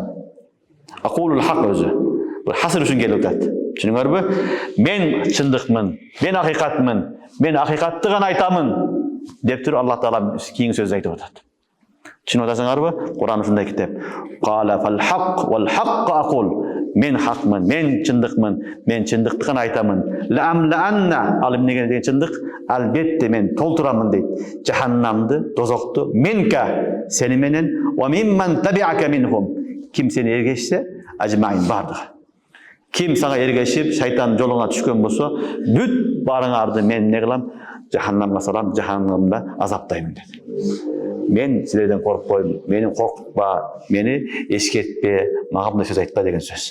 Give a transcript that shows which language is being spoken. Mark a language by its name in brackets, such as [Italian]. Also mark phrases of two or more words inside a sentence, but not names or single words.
[Arabic] أقول الحق өзү. [Kyrgyz] Бул хасыр үчүн келип атат. Түшүнүңөрбү? Мен чындыкмын, мен акыйкатмын, мен акыйкатты гана айтамын деп туруп Алла Таала кийинки сөз айтып атат. Түшүнүп атасыңарбы? Куран ушундай китеп. [Arabic] قال فالحق والحق أقول. [Kyrgyz] Мен хакмын, мен чындыкмын, мен чындыкты гана айтамын. [Arabic] لأملأن, [Kyrgyz] ал эмне деген чындык? Албетте мен толтурамын дейт. Жаханнамды, дозокту менка, сени менен, [Arabic] وممن تبعك منهم. [Kyrgyz] Ким сени эргешсе, ажмаин бардыгы. Ким сага эргешип шайтан жолуңа түшкөн болсо, бүт барыңарды мен не кылам? Жаханнамга салам, жаханнамда азаптаймын деди. Мен силерден коркпойм, мени коркутпа, мени эскертпе, мага мындай сөз айтпа деген сөз.